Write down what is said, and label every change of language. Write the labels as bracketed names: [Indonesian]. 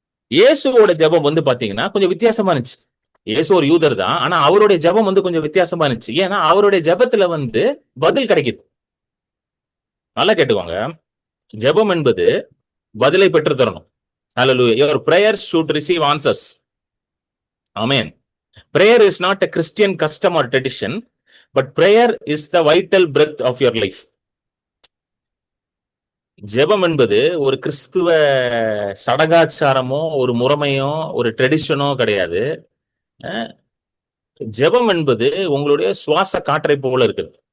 [Tamil] இயேசுவோட ஜெபம் வந்து பாத்தீங்கன்னா கொஞ்சம் வித்தியாசமா இருந்துச்சு. இயேசு ஒரு யூதர் தான், ஆனா அவருடைய ஜெபம் வந்து கொஞ்சம் வித்தியாசமா இருந்துச்சு. ஏன்னா அவருடைய ஜெபத்துல வந்து பதில் கிடைக்குது. நல்லா கேட்டுக்கோங்க, ஜெபம் என்பது பதிலை பெற்று தரணும். [English] Hallelujah. Your prayers should receive answers. Amen. Prayer is not a Christian custom or tradition, but prayer is the vital breath of your life. [Tamil] ஜெபம் என்பது ஒரு கிறிஸ்துவ சடங்காச்சாரமோ, ஒரு முறைமையோ, ஒரு ட்ரெடிஷனோ கிடையாது. ஜெபம் என்பது உங்களுடைய சுவாச காற்றை போல இருக்குது.